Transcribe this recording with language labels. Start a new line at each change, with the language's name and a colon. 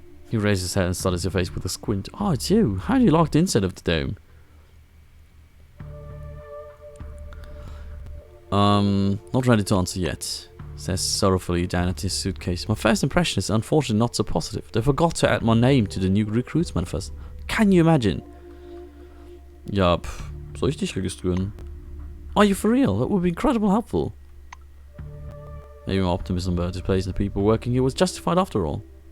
English: He raises his head and studies your face with a squint. Oh, it's you. How do you like the inside of the dome? Not ready to answer yet. Says sorrowfully down at his suitcase. My first impression is unfortunately not so positive. They forgot to add my name to the new recruits manifest. Can you imagine?
German: Ja, soll ich dich registrieren?
English: Are you for real? That would be incredibly helpful. Maybe my optimism about this place and the people working here was justified after all.